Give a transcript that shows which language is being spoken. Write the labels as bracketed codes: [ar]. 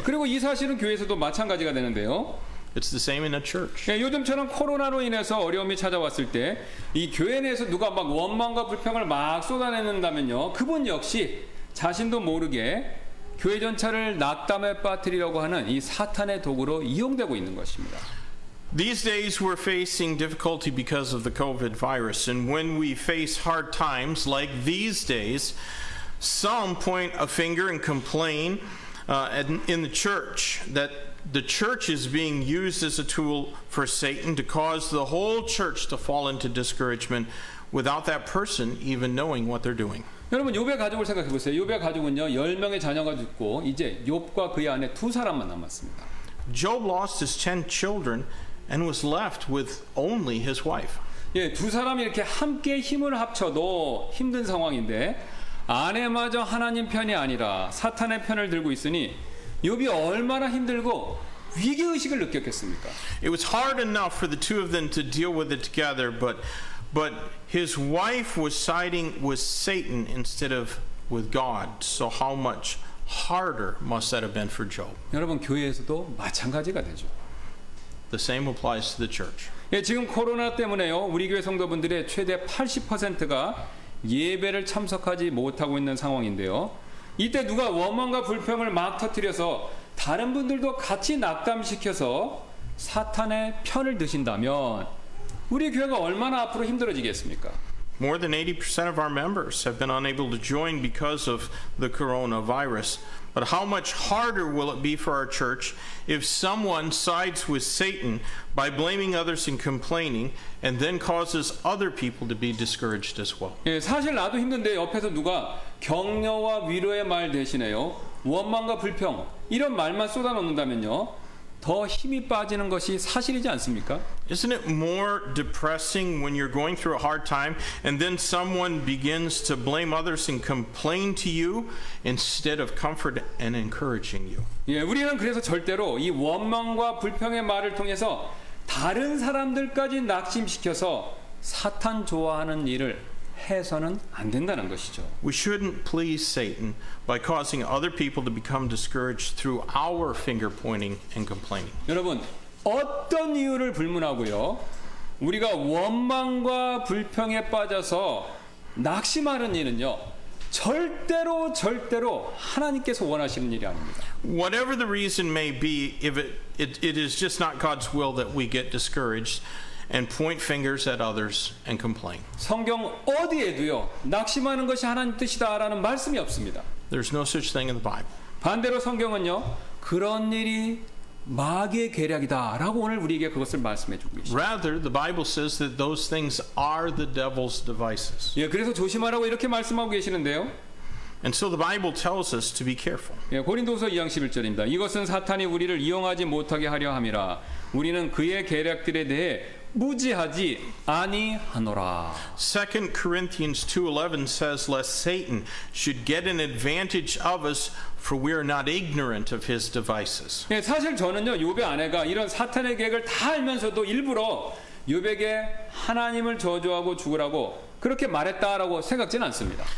[ko] 예, 그리고 이 사실은 교회에서도 마찬가지가 되는데요. [en] It's the same in a church. [ko] 예, 요즘처럼 코로나로 인해서 어려움이 찾아왔을 때 이 교회 내에서 누가 막 원망과 불평을 막 쏟아내는다면요. 그분 역시 자신도 모르게 교회 전체를 낙담에 빠뜨리려고 하는 이 사탄의 도구로 이용되고 있는 것입니다. [en] These days we're facing difficulty because of the COVID virus, and when we face hard times like these days, some point a finger and complain in the church that the church is being used as a tool for Satan to cause the whole church to fall into discouragement without that person even knowing what they're doing. [ko] 여러분 욥의 가족을 생각해 보세요. 욥의 가족은요 10명의 자녀가 죽고 이제 욥과 그의 아내 두 사람만 남았습니다. [en] Job lost his 10 children and was left with only his wife. [ko] 예, 두 사람이 이렇게 함께 힘을 합쳐도 힘든 상황인데 아내마저 하나님 편이 아니라 사탄의 편을 들고 있으니 욥이 얼마나 힘들고 위기 의식을 느꼈겠습니까? [en] It was hard enough for the two of them to deal with it together, but his wife was siding with Satan instead of with God. So how much harder must that have been for Job? [ko] 여러분 교회에서도 마찬가지가 되죠. [en] The same applies to the church. [ko] 예, 지금 코로나 때문에요. 우리 교회 성도분들의 최대 80%가 예배를 참석하지 못하고 있는 상황인데요. 이때 누가 원망과 불평을 막 터뜨려서 다른 분들도 같이 낙담시켜서 사탄의 편을 드신다면 우리 교회가 얼마나 앞으로 힘들어지겠습니까? [en] More than 80% of our members have been unable to join because of the coronavirus. But how much harder will it be for our church if someone sides with Satan by blaming others and complaining and then causes other people to be discouraged as well? [ko] 예, 사실 나도 힘든데 옆에서 누가 격려와 위로의 말 대신에요. 원망과 불평 이런 말만 쏟아놓는다면요. 더 힘이 빠지는 것이 사실이지 않습니까? [en] Isn't it more depressing when you're going through a hard time and then someone begins to blame others and complain to you instead of comfort and encouraging you? [ko] 예, 우리는 그래서 절대로 이 원망과 불평의 말을 통해서 다른 사람들까지 낙심시켜서 사탄 좋아하는 일을 해서는 안 된다는 것이죠. [en] We shouldn't please Satan by causing other people to become discouraged through our finger pointing and complaining. [ko] 여러분, 어떤 이유를 불문하고요. 우리가 원망과 불평에 빠져서 낙심하는 일은요. 절대로 하나님께서 원하시는 일이 아닙니다. [en] Whatever the reason may be, if it is just not God's will that we get discouraged and point fingers at others and complain. [ko] 성경 어디에도요. 낙심하는 것이 하나님 뜻이다라는 말씀이 없습니다. [en] There's no such thing in the Bible. [ko] 반대로 성경은요. 그런 일이 마귀의 계략이다라고 오늘 우리에게 그것을 말씀해 주고 계십니다. [en] Rather, the Bible says that those things are the devil's devices. [ko] 예, 그래서 조심하라고 이렇게 말씀하고 계시는데요. [en] And so the Bible tells us to be careful. [ko] 예, 고린도서 2장 11절입니다. 이것은 사탄이 우리를 이용하지 못하게 하려 함이라. 우리는 그의 계략들에 대해 무지하지 아니하노라. [en] 2 Corinthians 2:11 says, lest Satan should get an advantage of us, for we are not ignorant of his devices. [ko] 예, 사실 저는요, 욥의 아내가 이런 사탄의 계획을 다 알면서도 일부러 욥에게 하나님을 저주하고 죽으라고 그렇게 말했다라고 생각지는 않습니다.